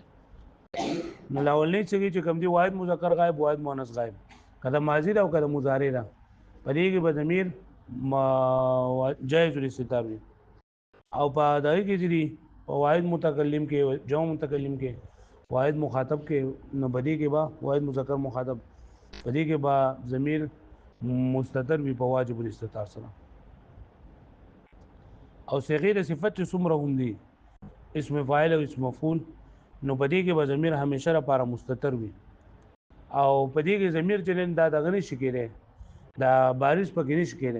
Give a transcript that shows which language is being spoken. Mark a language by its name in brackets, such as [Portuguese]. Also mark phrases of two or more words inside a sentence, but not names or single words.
[Pashto] نو لاولنی چې کوم دی واحد مذکر غایب واحد مؤنث غایب، کله ماضی دا او کله مضارع دا، په دې کې به ضمیر جائز الاستتار وي. او په دغه کې چې واحد متکلم کې جمع متکلم کې واحد مخاطب کې نو بدی کې با واحد مذکر مخاطب بدی کې با ضمیر مستتر وي په واجب الاستتار سره. او صيغه صفت چې څومره هم دي اسم فاعل او اسم مفعول نو بدی کې به ضمیر همیشه لپاره مستتر وي. او بدی کې ضمیر چې دا دغه نشي کېره دا بارز پکې نشي کېره.